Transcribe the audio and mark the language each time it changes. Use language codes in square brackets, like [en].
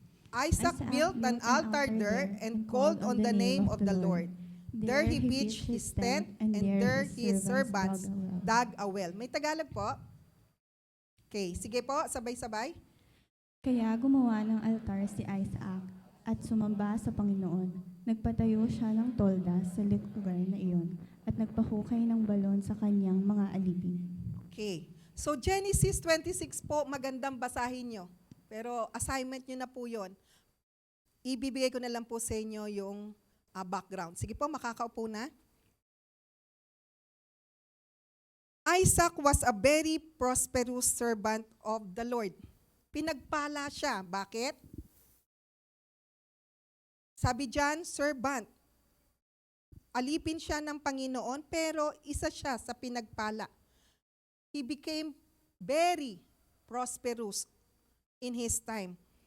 [en] Isaac built an altar there and called on the name of the Lord. There he pitched his tent, and there his servants dug a well. [tl] May Tagalog po? Okay, sige po, sabay-sabay. Kaya gumawa ng altar si Isaac at sumamba sa Panginoon. Nagpatayo siya ng tolda sa lugar na iyon at nagpahukay ng balon sa kanyang mga alipin. Okay. So Genesis 26 po, magandang basahin nyo. Pero assignment nyo na po yun. Ibibigay ko na lang po sa inyo yung background. Sige po, makakaupo na. [en] Isaac was a very prosperous servant of the Lord. [tl] Pinagpala siya. Bakit? Sabi diyan, servant. Alipin siya ng Panginoon, pero isa siya sa pinagpala. [en] He became very prosperous in his time.